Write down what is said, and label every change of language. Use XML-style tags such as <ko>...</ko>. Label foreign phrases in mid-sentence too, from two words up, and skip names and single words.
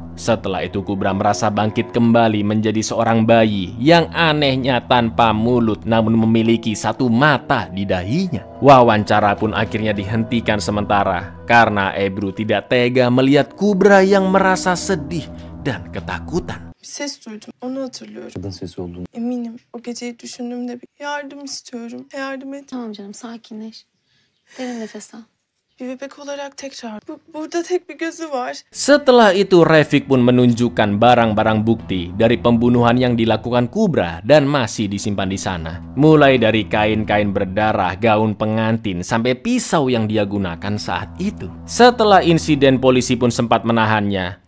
<id>Setelah itu Kubra merasa bangkit kembali menjadi seorang bayi yang anehnya tanpa mulut namun memiliki satu mata di dahinya. Wawancara pun akhirnya dihentikan sementara karena Ebru tidak tega melihat Kubra yang merasa sedih dan ketakutan.</id> <tr>Ses duydum, onu hatırlıyorum. Kadın sesi olduğunu. Eminim. O geceyi düşündüğümde bir yardım istiyorum. Yardım et. Tamam canım, sakinleş. Derin nefes al. Bir bebek olarak tekrar. Burada tek bir gözü var.</tr> <id>Setelah itu Refik pun menunjukkan barang-barang bukti dari pembunuhan yang dilakukan Kubra dan masih disimpan di sana. Mulai dari kain-kain berdarah, gaun pengantin, sampai pisau yang dia gunakan saat itu. Setelah insiden polisi pun sempat menahannya.</id>